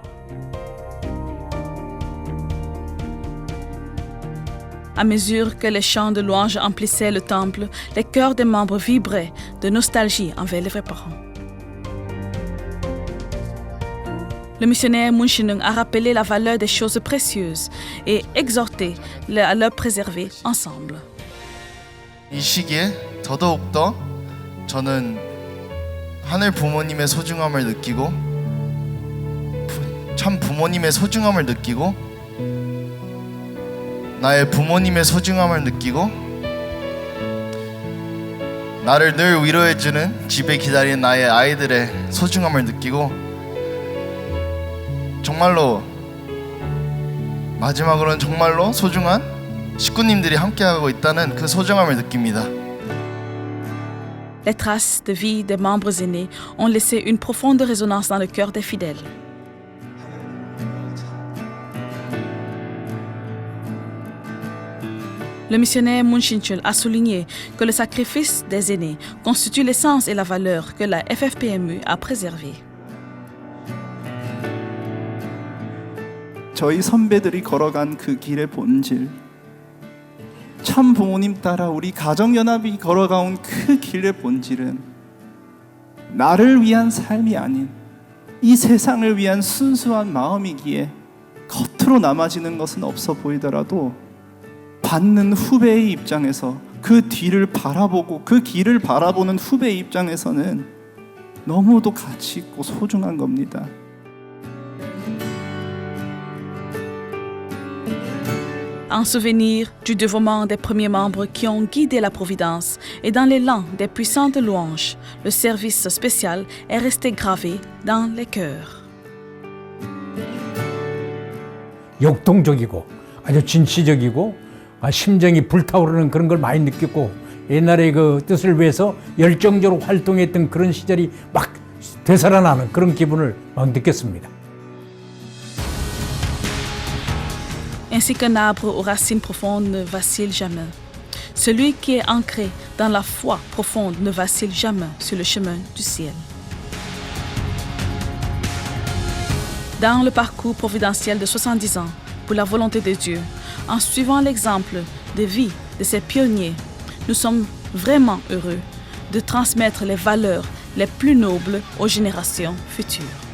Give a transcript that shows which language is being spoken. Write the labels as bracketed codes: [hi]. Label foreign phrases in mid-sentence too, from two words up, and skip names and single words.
[fr] À mesure que les chants de louange emplissaient le temple, les cœurs des membres vibraient de nostalgie envers les vrais parents. Le missionnaire Moon Shin-eun a rappelé la valeur des choses précieuses et exhorté à leur préserver ensemble. [ko] 이 시기에 더더욱더 저는 하늘 부모님의 소중함을 느끼고 참 부모님의 소중함을 느끼고 나의 부모님의 소중함을 느끼고 나를 늘 위로해주는 집에 기다리는 나의 아이들의 소중함을 느끼고 정말로 마지막으로는 정말로 소중한 식구님들이 함께하고 있다는 그 소중함을 느낍니다. [fr] Les traces de vie des membres aînés ont laissé une profonde résonance dans le cœur des fidèles. Le missionnaire Moon Shin-chul a souligné que le sacrifice des aînés constitue l'essence et la valeur que la FFPMU a préservée. [ko] 저희 선배들이 걸어간 그 길의 본질, 참 부모님 따라 우리 가정연합이 걸어가온 그 길의 본질은 나를 위한 삶이 아닌 이 세상을 위한 순수한 마음이기에 겉으로 남아지는 것은 없어 보이더라도 받는 후배의 입장에서 그 뒤를 바라보고 그 길을 바라보는 후배의 입장에서는 너무도 가치 있고 소중한 겁니다. [fr] En souvenir du dévouement des premiers membres qui ont guidé la Providence et dans l'élan des puissantes louanges, le service spécial est resté gravé dans les cœurs. [ko] 역동적이고 아주 진취적이고 심정이 불타오르는 그런 걸 많이 느꼈고 옛날에 그 뜻을 위해서 열정적으로 활동했던 그런 시절이 막 되살아나는 그런 기분을 막 느꼈습니다. [fr] Ainsi qu'un arbre aux racines profondes ne vacille jamais, celui qui est ancré dans la foi profonde ne vacille jamais sur le chemin du ciel. Dans le parcours providentiel de 70 ans, pour la volonté de Dieu, en suivant l'exemple de vie de ces pionniers, nous sommes vraiment heureux de transmettre les valeurs les plus nobles aux générations futures.